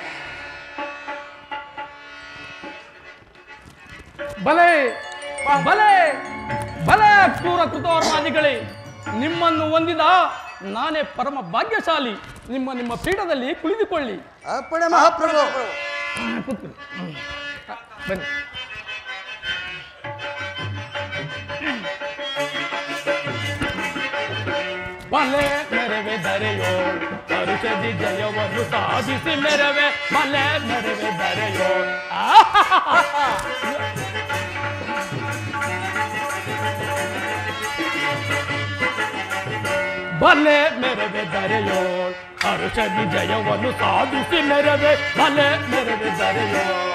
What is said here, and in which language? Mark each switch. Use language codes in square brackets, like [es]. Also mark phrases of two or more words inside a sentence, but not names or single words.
[kn] ಬಲೆ ಬಲೆ ಬಲೆ ಕ್ರೂರ ಕೃತವರ್ಮಾದಿಗಳೇ, ನಿಮ್ಮನ್ನು ಹೊಂದಿದ ನಾನೇ ಪರಮ ಭಾಗ್ಯಶಾಲಿ. ನಿಮ್ಮ ಪೀಠದಲ್ಲಿ ಕುಳಿತುಕೊಳ್ಳಿ. ಅಪ್ಪಣೆ ಮಹಾಪ್ರಭು. ಕೂತ್ಕೊಳ್ಳಿ. ಬನ್ನಿ. ಬಲೆ ಮೆರವೆ ದರೆಯೋ ಪರುಷದಿ ಜಯವನ್ನು ಸಾಧಿಸಿ ಮೆರವೆ, ಬಲೆ ಮೆರವೆ ದರೆಯೋ. ಬಲೆ ಮೆರವೆ ದರೆಯೋ ಹರುಷದಿ ಜಯವನ್ನು ಸಾಧಿಸಿ ಮೆರವೆ, ಬಲೆ ಮೆರವೆ ದರೆಯೋ.